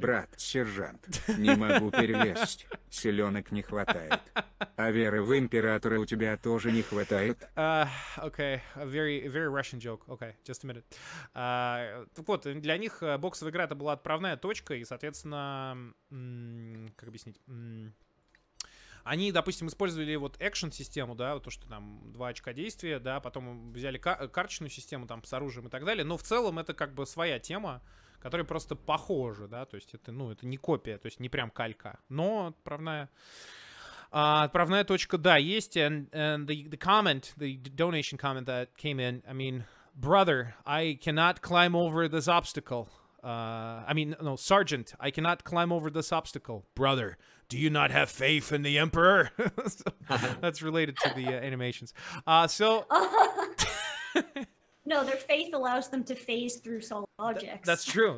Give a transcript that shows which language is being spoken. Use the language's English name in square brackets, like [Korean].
[Russian] Брат, сержант, не могу перелезть. Селенок не хватает. А веры в императора у тебя тоже не хватает? [English] Okay, a very Russian joke. Okay, just a minute. [Russian] Так вот, для них боксовая игра это была отправная точка, и, соответственно, как объяснить? Они, допустим, использовали вот экшн-систему, да, вот то, что там 2 очка действия, да, потом взяли карточную систему там с оружием и так далее, но в целом это как бы своя тема, которая просто похожа, да, то есть это, ну, это не копия, то есть не прям калька, но отправная точка, да, есть, [English] and the comment, the donation comment that came in, I mean, brother, I cannot climb over this obstacle. I mean, no, Sergeant, I cannot climb over this obstacle. Brother, do you not have faith in the Emperor? So, that's related to the animations. So... No, their faith allows them to phase through solid objects. That's true.